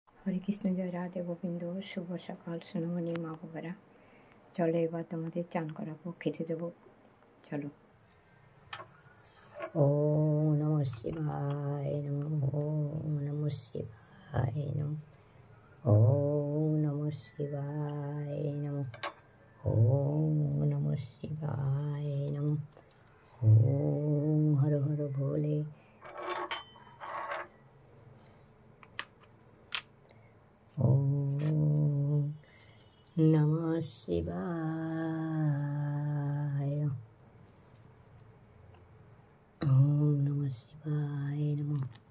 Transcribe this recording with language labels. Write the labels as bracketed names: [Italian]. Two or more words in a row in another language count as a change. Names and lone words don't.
[Bangla] হরে কৃষ্ণ, জয় রাধে গোবিন্দ। শুভ সকাল সোনামণি মা বাবারা। চলো এবার তোমাদের চান করাবো, খেতে দেবো। চলো। [Sanskrit] ওম নমঃ শিবায় নমঃ, ওম নমঃ শিবায় নমঃ, ওম নমঃ শিবায় নমঃ, ওম নমঃ শিবায় নমঃ, ওম হর হর ভোলে। ওম নমঃ শিবায়, ওম নমঃ শিবায় নমঃ।